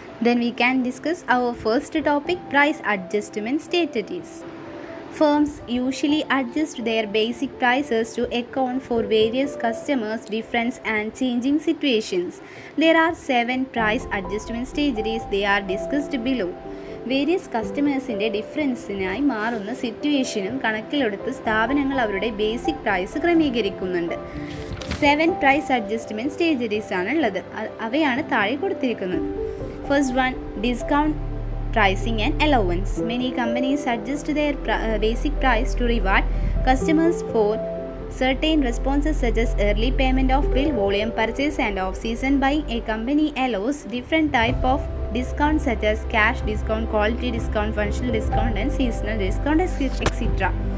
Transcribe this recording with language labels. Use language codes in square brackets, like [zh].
[en] Then we can discuss our first topic, price adjustment strategies. Firms usually adjust their basic prices to account for various customers' different and changing situations. There are 7 price adjustment strategies. They are discussed below. [ml] Various കസ്റ്റമേഴ്സിൻ്റെ ഡിഫറൻസിനായി മാറുന്ന സിറ്റുവേഷനും കണക്കിലെടുത്ത് സ്ഥാപനങ്ങൾ അവരുടെ basic price ക്രമീകരിക്കുന്നുണ്ട്. 7 price adjustment സ്റ്റേജറീസ് ആണ് ഉള്ളത്. അവയാണ് താഴെ കൊടുത്തിരിക്കുന്നത്. [en] First one, discount pricing and allowance. Many companies adjust their basic price to reward customers for certain responses such as early payment of bill, volume purchase and off-season buying. A company allows different type of discounts such as cash discount, quality discount, functional discount and seasonal discount etc.